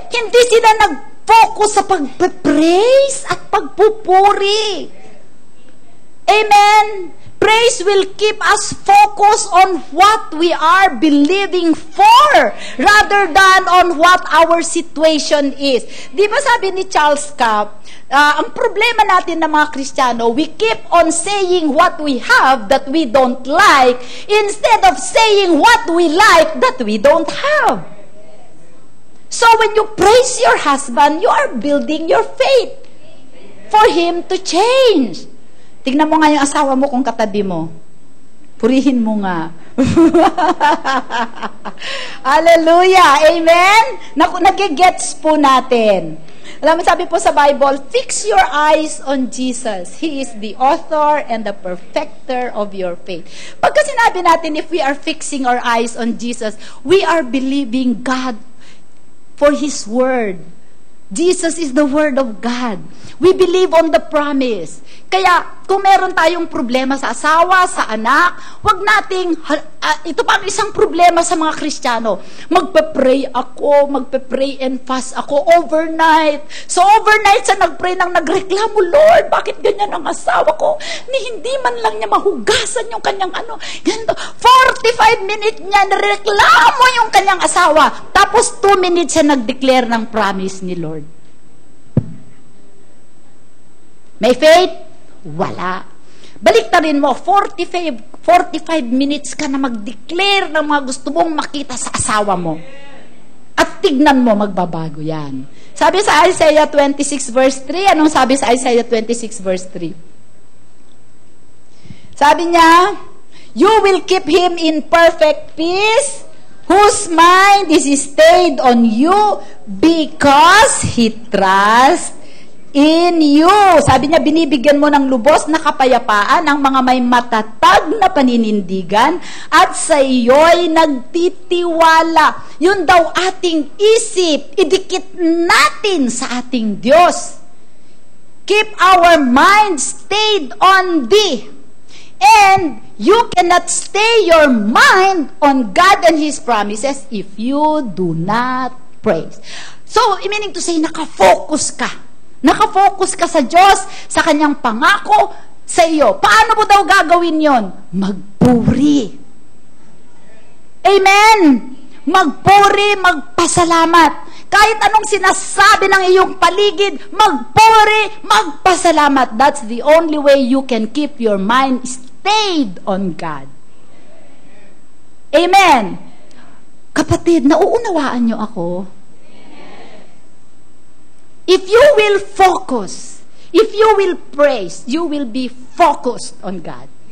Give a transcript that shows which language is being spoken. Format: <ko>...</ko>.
<tl>Hindi sila nag-focus sa pag-praise at pagpupuri. Amen?</tl> <en>Praise will keep us focused on what we are believing for rather than on what our situation is.</en> <tl>Di ba sabi ni Charles Capp, ang problema natin ng mga Kristiyano,</tl> <en>we keep on saying what we have that we don't like instead of saying what we like that we don't have. So when you praise your husband, you are building your faith for him to change.</en> <tl>Tignan mo nga yung asawa mo kung katabi mo. Purihin mo nga. Hallelujah! Amen? Nagigets po natin. Alam mo, sabi po sa</tl> <en>Bible, fix your eyes on Jesus. He is the author and the perfecter of your faith.</en> <tl>Pagka sinabi natin,</tl> <en>if we are fixing our eyes on Jesus, we are believing God for His Word. Jesus is the Word of God. We believe on the promise.</en> <tl>Kaya, kung meron tayong problema sa asawa, sa anak, wag nating, ito pa ang isang problema sa mga Kristiyano. Magpe-pray ako, magpe-pray and fast ako overnight. So overnight, sa nagpray nang nagreklamo, Lord, bakit ganyan ang asawa ko? Hindi man lang niya mahugasan yung kanyang ganito. 45 minutes niya, nareklamo yung kanyang asawa. Tapos 2 minutes siya nag-declare ng promise ni Lord. May faith? Wala. Baliktarin mo, 45 minutes ka na mag-declare ng mga gusto mong makita sa asawa mo. At tignan mo, magbabago yan. Sabi sa Isaiah 26 verse 3, anong sabi sa Isaiah 26 verse 3? Sabi niya,</tl> <en>you will keep him in perfect peace, whose mind is stayed on you because he trusts in you.</en> <tl>Sabi niya, binibigyan mo ng lubos na kapayapaan ang mga may matatag na paninindigan at sa iyo'y nagtitiwala. Yun daw ating isip, idikit natin sa ating Diyos.</tl> <en>Keep our mind stayed on Thee. And you cannot stay your mind on God and His promises if you do not praise. So, meaning to say,</en> <tl>nakafocus ka. Nakafocus ka sa Diyos, sa Kanyang pangako sa iyo. Paano mo daw gagawin yon? Magpuri. Amen! Magpuri, magpasalamat. Kahit anong sinasabi ng iyong paligid, magpuri, magpasalamat.</tl> <en>That's the only way you can keep your mind stayed on God. Amen!</en> <tl>Kapatid, nauunawaan niyo ako?</tl> <en>If you will focus, if you will praise, you will be focused on God.</en>